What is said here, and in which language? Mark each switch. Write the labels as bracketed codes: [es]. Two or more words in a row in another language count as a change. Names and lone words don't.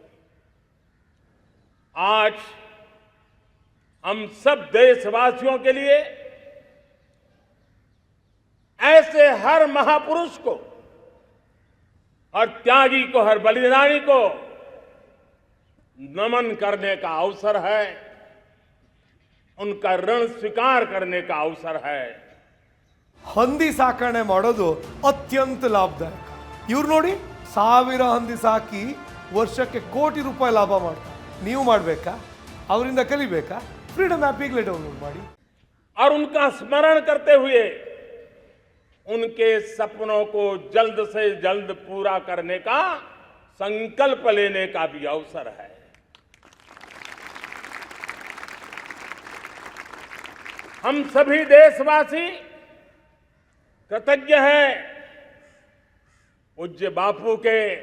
[hi] आज हम सब देशवासियों के लिए ऐसे हर महापुरुष को, हर त्यागी को, हर बलिदानी को नमन करने का अवसर है, उनका ऋण स्वीकार करने का अवसर है। [kn] ಹಂದಿ ಸಾಕಣೆ ಮಾಡೋದು ಅತ್ಯಂತ ಲಾಭದಾಯಕ. ಇವ್ರು ನೋಡಿ 1000 ಹಂದಿ ಸಾಕಿ ವರ್ಷಕ್ಕೆ ಕೋಟಿ ರೂಪಾಯಿ ಲಾಭ ಮಾಡ್ತಾರೆ. ನೀವು ಮಾಡಬೇಕಾ? ಅವರಿಂದ ಕಲಿಬೇಕಾ? ಫ್ರೀಡಮ್ ಆ್ಯಪ್ ಈಗಲೇ ಡೌನ್ಲೋಡ್ ಮಾಡಿ. [hi] और उनका स्मरण करते हुए उनके सपनों को जल्द से जल्द पूरा करने का संकल्प लेने का भी अवसर है। हम सभी देशवासी कृतज्ञ हैं पूज्य बापू के,